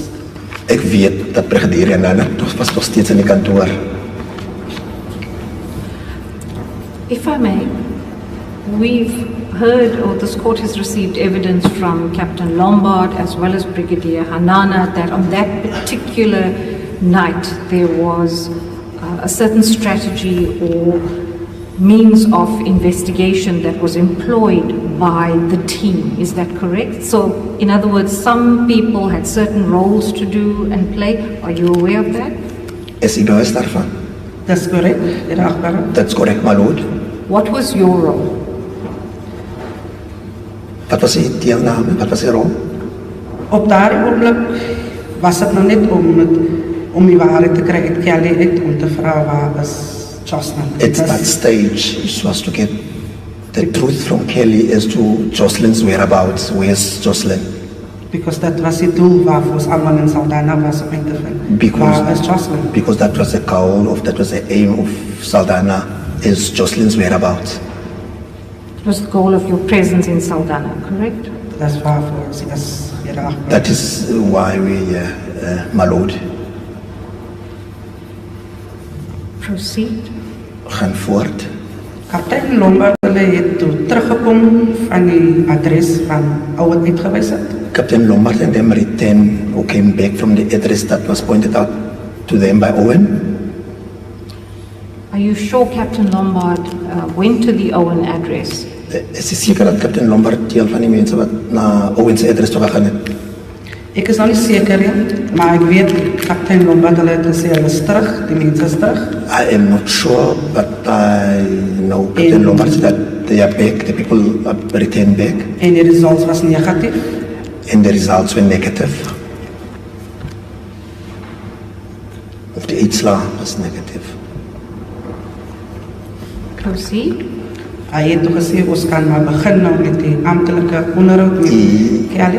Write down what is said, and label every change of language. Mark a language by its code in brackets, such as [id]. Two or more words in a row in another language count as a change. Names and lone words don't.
[af] Ek weet dat brigadier en Nana was nog steeds in die kantoor. [en] If I may, we've heard, or this court has received evidence from Captain Lombard as well as Brigadier Hanana that on that particular night there was a certain strategy or means of investigation that was employed by the team. Is that correct? So, in other words, some people had certain roles to do and play. Are you aware of that? [af] Is u bewus daarvan? [en] That's correct, [af] Heer Agbare. [en] That's correct, my lord. What was your role? [af] Wat was die deelname? Wat was die rol? Op daardie oomblik was dit nou net om die waarheid te kry uit Kelly uit om te vra waar is Joshlin. [en] At that stage, it was to get the truth from Kelly as to Joshlin's whereabouts. Where's Joshlin? [af] Because dat was die doel waarvoor ons allemaal in Saldanha was om uit te vind. Waar is Joshlin? [en] Because that was the goal of, that was the aim of Saldanha, is Joshlin's whereabouts. It was the goal of your presence in Saldanha, correct? [af] Dat is waarvoor ons is, Heer Agbare. [en] That is why we, my lord, Proceed. [af] gaan voort. Kaptein Lombard hulle het toe teruggekom van die adres van Owen uitgewys het. [en] Captain Lombard and them returned or came back from the address that was pointed out to them by Owen. Are you sure Captain Lombard went to the Owen address? [af] Is seker dat Captain Lombard deel van die mense wat na Owen's address toe gegaan het? Ek is nog nie seker nie, maar ek weet Kaptein Lombard hulle het gesê hulle is terug, die mense is terug. [en] I am not sure, but I know Captain Lombard said that they are back, the people are returned back. [af] En die results was negatief. [en] And the results were negative. Of the uitslae was negative. Proceed. [af] Hy het toe gesê ons kan maar begin nou met die amptelike onderhoud met Kelly.